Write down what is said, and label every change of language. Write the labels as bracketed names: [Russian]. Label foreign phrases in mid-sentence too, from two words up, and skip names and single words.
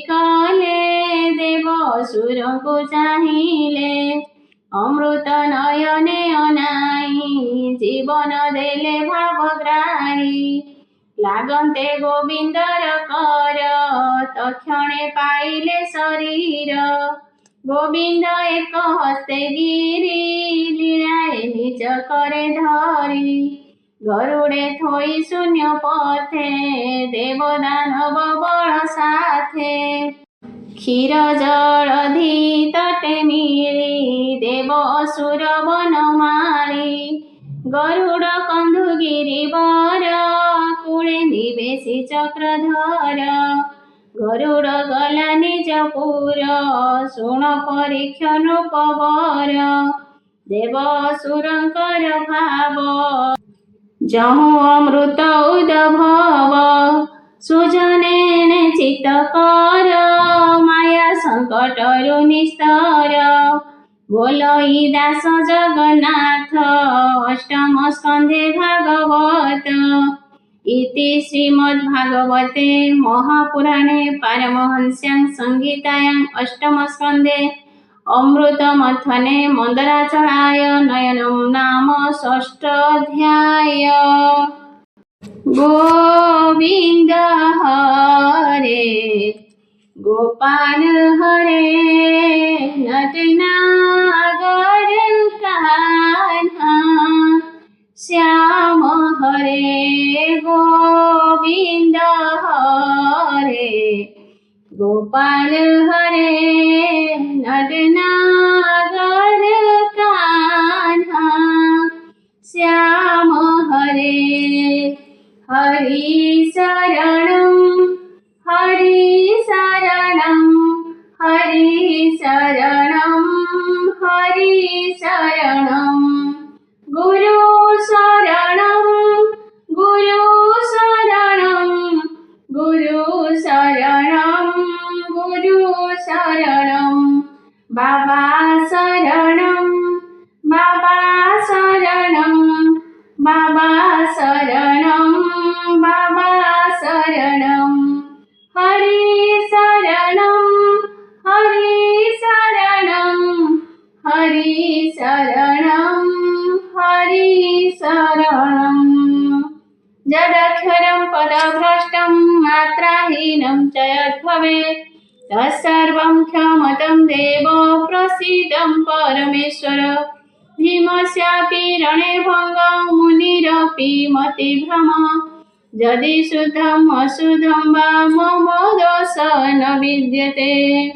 [Odia] କଲେ ଦେବ ଅସୁରଙ୍କୁ ଚାହିଲେ ଅମୃତ ନୟନେ ଅନାଇ ଜୀବନ ଦେଲେ ଭାବଗ୍ରାହୀ ଲାଗନ୍ତେ ଗୋବିନ୍ଦର କର ତକ୍ଷଣେ ପାଇଲେ ଶରୀର ଗୋବିନ୍ଦ ଏକ ହସ୍ତେ ଗିରୀ ଲୀଳାଏ ନିଜ କରେ ଧରୀ ଗରୁଡ଼େ ଥୋଇ ଶୂନ୍ୟ ପଥେ ଦେବ ଦାନବ ବଳ ସାଥେ କ୍ଷୀର ଜଳଧି ତଟେ ମିଳି ଦେବ ଅସୁର ବନମାଳୀ ଗରୁଡ଼ କନ୍ଧୁ ଗିରିବର କୂଳେ ନିବେଶୀ ଚକ୍ରଧର ଗରୁଡ଼ ଗଲା ନିଜପୁର ଶୁଣ ପରୀକ୍ଷଣ ପବର ଦେବ ଅସୁରଙ୍କର ଭାବ ଜହୁ ଅମୃତ ଉଦ୍ଭବ ସୁଜନେ ଚିତ୍ତ କର ମାୟା ସଙ୍କଟରୁ ନିସ୍ତର ବୋଲଇ ଦାସ ଜଗନ୍ନାଥ ଅଷ୍ଟମ ସ୍କନ୍ଧେ ଭାଗବତ [Sanskrit] इति श्रीमद्भागवते महापुराणे पारमहंस्यां संहितायां अष्टम स्कंधे अमृतमथने मंदराचलाय नयनं नाम षष्ठाध्याय। गोविंद हरे गोपाल हरे नटनागर कान्हा श्याम हरे गोविंद हरे गोपाल हरे नटनागर कान्हा श्याम हरे हरि शरणं हरि शरणं हरि शरणं हरि शरणं गुरु शरणं गुरु शरणं गुरु शरणं गुरु शरणं बाबा शरणं बाबा शरणं बाबा शरणं बाबा शरणं हरि शरणं हरि शरणं हरि शरणं हरि शरणं जदक्षरं पदभ्रष्टं मात्राहीनं च यद्भवेत् तत्सर्वं क्षमतं देव प्रसीदं परमेश्वर भीमस्यापि रणे भङ्गं मुनिरपि मतिभ्रम यदि शुद्धम् अशुद्धं वा मम दोष न विद्यते।